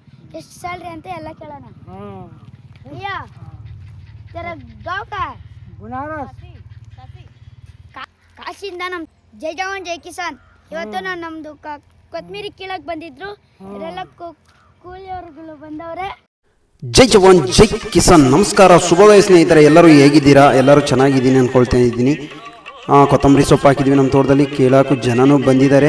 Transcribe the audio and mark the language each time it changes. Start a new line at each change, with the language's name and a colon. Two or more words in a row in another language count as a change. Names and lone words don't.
Kannada: ಎಷ್ಟು ಸ್ಯಾಲ್ರಿ ಅಂತ ಎಲ್ಲ ಕೇಳೋಣ.
Hindi: भैया तेरा गाँव का है? बनारस. ಕಾಶಿಯಿಂದ ನಮ್ಮ जय जवान जय किसान.
Kannada: ಇವತ್ತು ನಾನು ನಮ್ಮದು ಕೊತ್ಮೀರಿ ಕೀಳಕ್ಕೆ ಬಂದಿದ್ರು. ಇದೆಲ್ಲ ಕೂಲಿಯವರುಗಳು ಬಂದವರೆ.
Hindi: जय जवान जय किसान.
Kannada: ನಮಸ್ಕಾರ, ಶುಭೋದಯ ಸ್ನೇಹಿತರೆ. ಎಲ್ಲರೂ ಹೇಗಿದ್ದೀರಾ? ಎಲ್ಲರೂ ಚೆನ್ನಾಗಿದ್ದೀನಿ ಅಂದ್ಕೊಳ್ತಾ ಇದ್ದೀನಿ. ಕೊತ್ತಂಬರಿ ಸೊಪ್ಪು ಹಾಕಿದ್ವಿ ನಮ್ಮ ತೋಟದಲ್ಲಿ, ಕೇಳೋಕ್ಕೂ ಜನನೂ ಬಂದಿದ್ದಾರೆ.